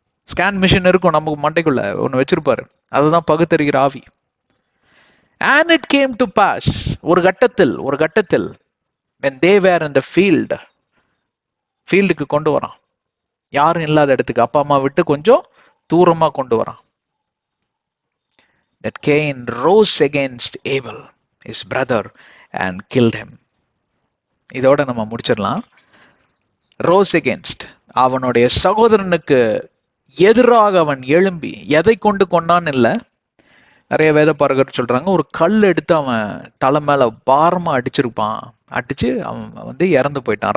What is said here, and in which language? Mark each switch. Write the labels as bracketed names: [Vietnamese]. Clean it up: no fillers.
[Tamil] Scan machine இருக்கும் நமக்கு மண்டைக்குள்ள ஒண்ணு வச்சிருப்பாரு, அதுதான் பகுத்தறிகிற ஆவி. [English] And it came to pass, [Tamil] ஒரு கட்டத்தில் [English] when they were in the [Tamil] ஃபீல்டுக்கு கொண்டு வரான், யாரும் இல்லாத இடத்துக்கு, அப்பா அம்மா விட்டு கொஞ்சம் தூரமா கொண்டு வரான். [English] That Cain rose against Abel his brother and killed him. [Tamil] இதோட நம்ம முடிச்சிடலாம். [English] rose against, [Tamil] அவனுடைய சகோதரனுக்கு எதிராக அவன் எழும்பி எதை கொண்டு கொண்டான்னு இல்லை, நிறைய வேத பாரகர் சொல்றாங்க ஒரு கல் எடுத்து அவன் தலை மேல பாரமா அடிச்சிருப்பான், அடிச்சு அவன் இறந்து போயிட்டான்.